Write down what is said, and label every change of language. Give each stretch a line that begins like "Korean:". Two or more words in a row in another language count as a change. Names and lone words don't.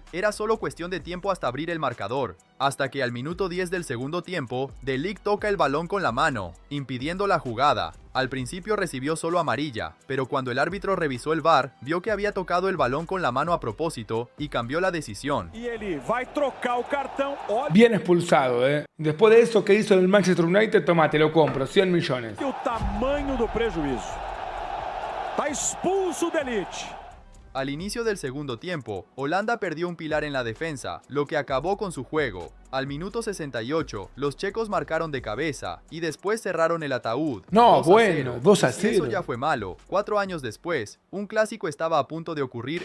Spanish: Era solo cuestión de tiempo hasta abrir el marcador. Hasta que al minuto 10 del segundo tiempo, De Ligt toca el balón con la mano, impidiendo la jugada. Al principio recibió solo amarilla, pero cuando el árbitro revisó el VAR, vio que había tocado el balón con la mano a propósito y cambió la decisión.
Portuguese: E ele vai trocar o cartão.
Spanish: Bien expulsado, Después de eso que hizo en el Manchester United, toma, te lo compro, 100 millones.
Portuguese: E o tamanho do prejuízo. Tá expulso o De Ligt.
Spanish: Al inicio del segundo tiempo, Holanda perdió un pilar en la defensa, lo que acabó con su juego. Al minuto 68, los checos marcaron de cabeza y después cerraron el ataúd. No, 2-0. bueno, 2-0. Y si eso ya fue malo. 4 años después, un clásico estaba a punto de ocurrir.